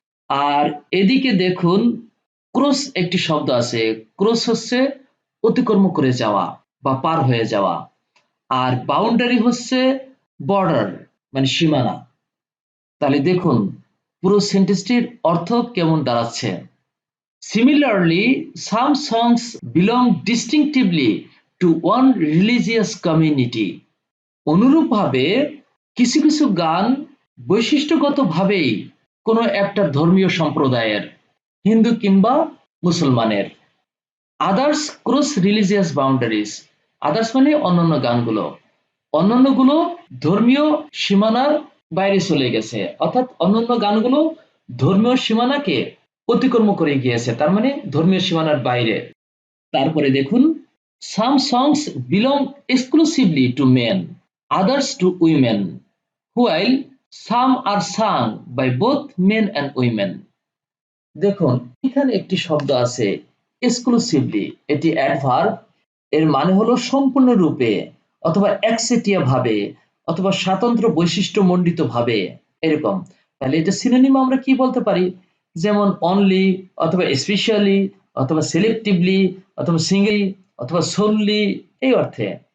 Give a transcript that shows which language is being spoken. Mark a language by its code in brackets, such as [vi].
[bn] আর এদিকে দেখুন ক্রস একটি শব্দ আছে। ক্রস হচ্ছে অতিক্রম করে যাওয়া বা পার হয়ে যাওয়া, আর বাউন্ডারি হচ্ছে বর্ডার মানে সীমানা। তাহলে দেখুন পুরো সেন্টেন্সটির অর্থ কেমন দাঁড়াচ্ছে। [en] Similarly, some songs belong distinctively to one religious community. [bn] অনুরূপভাবে কিছু কিছু গান বৈশিষ্ট্যগতভাবেই কোনো একটা ধর্মীয় সম্প্রদায়ের, হিন্দু কিংবা মুসলমানের। [en] others cross religious boundaries, [bn] others মানে অন্যান্য গানগুলো, অন্যান্যগুলো ধর্মীয় সীমানার বাইরে চলে গেছে, অর্থাৎ অন্যান্য গানগুলো ধর্মীয় সীমানাকে অতিক্রম করে গিয়েছে, তার মানে ধর্মীয় সীমানার বাইরে। তারপরে দেখুন [en] Some songs belong exclusively to men, others to women, while some are sung by both men and women. [bn] দেখুন এখানে একটি শব্দ আছে এক্সক্লুসিভলি, এটি অ্যাডভার্ব, এর মানে হলো সম্পূর্ণরূপে অথবা একচেটিয়া ভাবে অথবা স্বাতন্ত্র বৈশিষ্ট্যমণ্ডিত ভাবে এরকম। তাহলে এটা সিনোনিম আমরা কি বলতে পারি? যেমন অনলি অথবা স্পেশালি অথবা সিলেক্টিভলি অথবা সিঙ্গলি অথবা সোললি এই অর্থে।